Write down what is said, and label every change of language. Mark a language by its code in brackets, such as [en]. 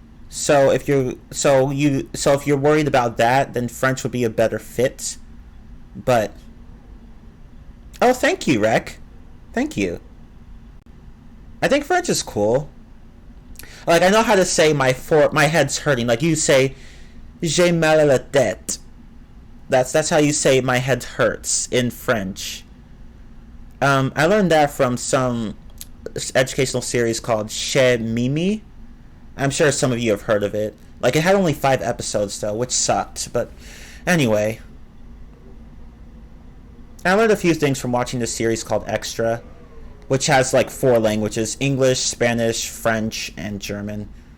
[en] So if you're worried about that, then French would be a better fit. But oh, thank you, Rec. Thank you. I think French is cool. Like I know how to say my head's hurting. Like you say [fr] j'ai mal à la tête. [en] That's how you say my head hurts in French. I learned that from some educational series called Chez Mimi. I'm sure some of you have heard of it. Like, it had only 5 episodes, though, which sucked. But anyway, I learned a few things from watching this series called Extra, which has, like, 4 languages: English, Spanish, French, and German.